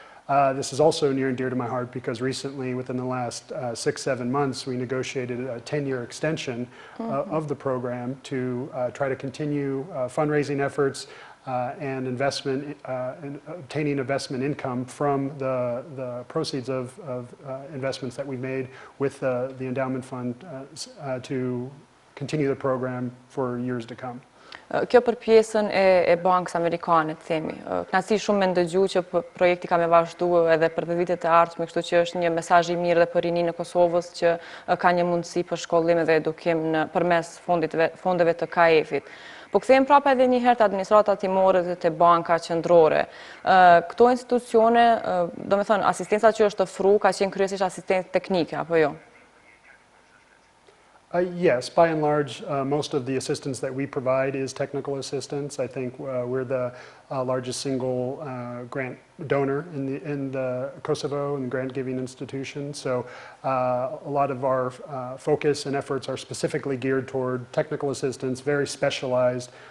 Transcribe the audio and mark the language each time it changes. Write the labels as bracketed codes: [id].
[en] This is also near and dear to my heart because recently, within the last 6-7 months, we negotiated a 10-year extension of the program to try to continue fundraising efforts and investment, and obtaining investment income from the proceeds of investments that we made with the endowment fund to continue the program for years to come. [sq] Kjo për pjesën e Bankës Amerikane, të themi. Kënaqësi shumë me ndëgju që projekti ka me vazhdu edhe për vitet e ardhshme, kështu që është një mesazh i mirë dhe për rininë e Kosovës që ka një mundësi për shkollim dhe edukim përmes fondeve të KAEF-it. Po kthejmë prapë edhe një herë të administrata timore dhe të banka qendrore. Këto institucione, domethënë, asistenca që është ofruar ka qenë kryesisht asistencë teknike, apo jo? [en] Yes, by and large, most of the assistance that we provide is technical assistance. I think we're the largest single grant donor in the Kosovo and grant-giving institution. So a lot of our focus and efforts are specifically geared toward technical assistance, very specialized.